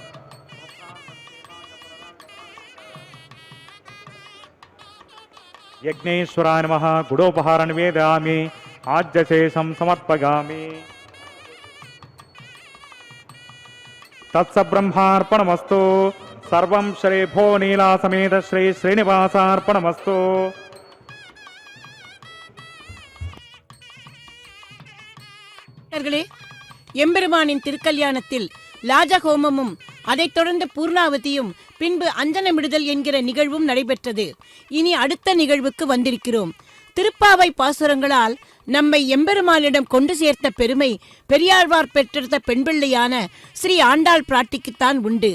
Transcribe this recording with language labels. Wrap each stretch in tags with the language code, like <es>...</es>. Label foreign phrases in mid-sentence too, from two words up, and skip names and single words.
<sa>यज्ञेश्वराय नमः गुडोपहारं निवेदयामि आज्यशेषं समर्पयामि तत्सब्रह्मार्पणमस्तु सर्वं श्री भो नीला समेत श्री श्रीनिवासार्पणमस्तु</sa> <ta>எம்பெருமானின் திருக்கல்யாணத்தில் லாஜஹோமமும் அதைத் தொடர்ந்து பூர்ணாவதியும் பின்பு அஞ்சனமிடுதல் என்கிற நிகழ்வும் நடைபெற்றது. இனி அடுத்த நிகழ்வுக்கு வந்திருக்கிறோம். திருப்பாவை பாசுரங்களால் நம்மை எம்பெருமானிடம் கொண்டு சேர்த்த பெருமை பெரியாழ்வார் பெற்றெடுத்த பெண்பிள்ளையான ஸ்ரீ ஆண்டாள் பிராட்டிக்குத்தான் உண்டு.</ta>